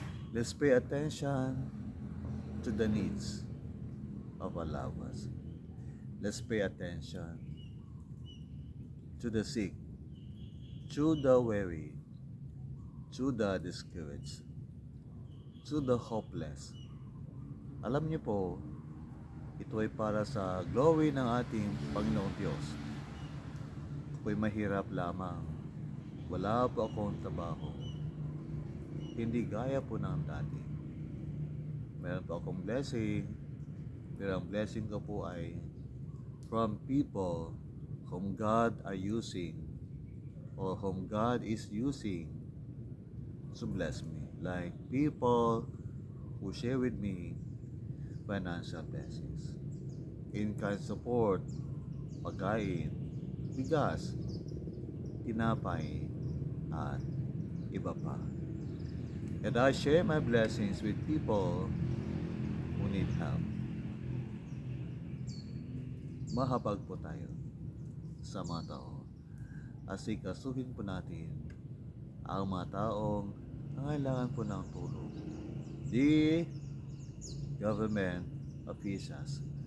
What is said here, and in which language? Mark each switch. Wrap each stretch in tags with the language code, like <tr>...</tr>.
<en>Let's pay attention to the needs of our loved ones. Let's pay attention to the sick, to the weary, to the discouraged, to the hopeless.</en> <tl>Alam niyo po, ito ay para sa glory ng ating Panginoong Diyos. Ako'y mahirap lamang. Wala po akong trabaho. Hindi gaya po ng dati. Meron po akong blessing. Pero ang blessing ko po ay</tl> <en>from people whom God are using or whom God is using to bless me. Like people who share with me financial blessings.</en> <tl>In-kind support, pagkain, bigas, tinapay, at iba pa.</tl> <en>And I share my blessings with people who need help.</en> <tl>Mahabag po tayo sa mga tao. Asikasuhin po natin ang mga taong nangailangan po ng tulong.</tl> <en>The government officials.</en>